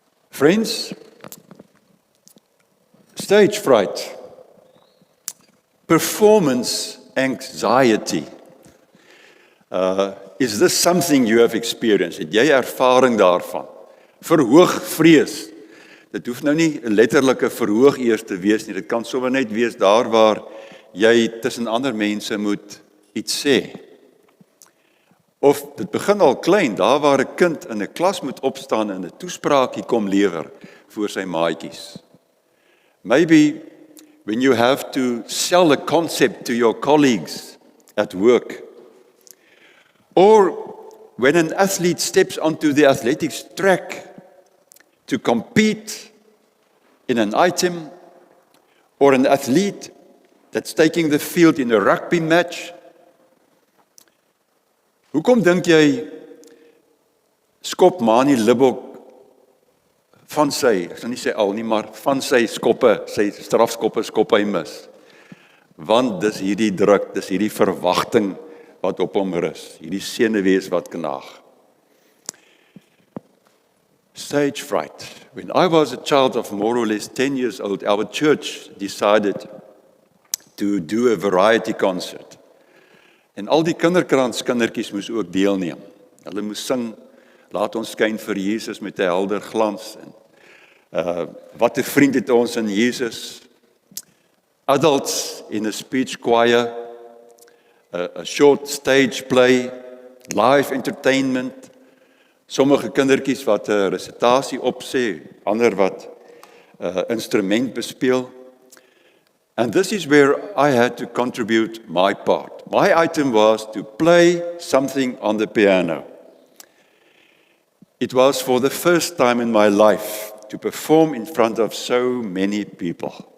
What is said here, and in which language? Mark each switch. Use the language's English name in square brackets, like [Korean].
[English] Friends, stage fright, performance anxiety. Is this something you have experienced? [Afrikaans] Het jy ervaring daarvan? Verhoogvrees. Dit hoef nou nie 'n letterlike verhoog eers te wees nie. Dit kan sommer net wees daar waar jy tussen ander mense moet iets sê. Of dit begin al klein, daar waar 'n kind in 'n klas moet opstaan en 'n toespraakie kom lewer voor sy maatjies. [English] Maybe when you have to sell a concept to your colleagues at work. Or when an athlete steps onto the athletics track to compete in an item, or an athlete that's taking the field in a rugby match. [Afrikaans] Hoekom dink jy skop Manie Libbok van sy, ek sal nie sê al nie, maar van sy skoppe, sy strafskoppe skop hy mis? Want dis hierdie druk, dis hierdie verwagting wat op hom rus, hierdie senuwees wat knaag. [English] Stage fright. When I was a child of more or less 10 years old, our church decided to do a variety concert. [Afrikaans] En al die kinderkranskindertjies moes ook deelneem. Hulle moes sing, laat ons skyn vir Jesus met 'n helder glans. En wat 'n vriend het ons in Jesus. [English] Adults in a speech choir, a short stage play, live entertainment. [Afrikaans] Sommige kindertjies wat 'n resitasie opsê, ander wat instrument bespeel. [English] And this is where I had to contribute my part. My item was to play something on the piano. It was for the first time in my life to perform in front of so many people.